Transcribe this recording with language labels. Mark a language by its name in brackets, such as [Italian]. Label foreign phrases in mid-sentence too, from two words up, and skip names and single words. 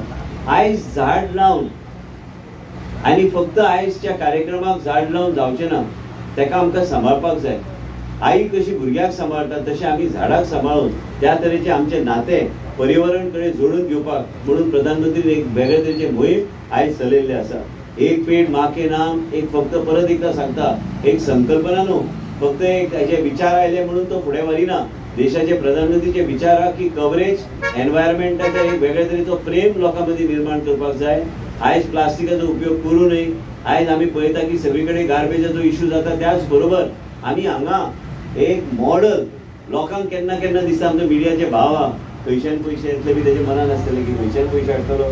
[Konkani] आयज झाड लावन आनी फक्त आयजच्या कार्यक्रमाक झाड लावन जावचें ना, तेका आमकां सांबाळपाक जाय. आई कशी भुरग्याक सांबाळटा तशें आमी झाडाक सांबाळून त्या तरेचें आमचें नातें पर्यावरण कडेन जोडून घेवपाक म्हणून प्रधानमंत्री एक वेगळे तरेचे मोहीम आयज चलयल्ले आसा. एक पेड माँ के नाम एक फक्त परत एकदा सांगता एक संकल्पना न्हू, फक्त एक हेजे विचार आयले म्हणून तो फुडें वरिना. देशाचे प्रधानमंत्रीचे विचार आहा की कवरेज एनवायरमेंटाचो एक वेगळ्या तरेचो प्रेम लोकां मदीं निर्माण करपाक जाय. आयज प्लास्टिकाचो उपयोग करूं नये. आयज आमी पळयता की सगळे कडेन गार्बेजाचो इश्यू जाता, त्याच बरोबर आमी हांगा एक मॉडल लोकांक केन्ना केन्ना दिसता आमचो मिडियाचे भाव आहा खंयच्यान पयशे येतले बी तेजे मनान आसतले की खंयच्यान पयशे हाडटलो.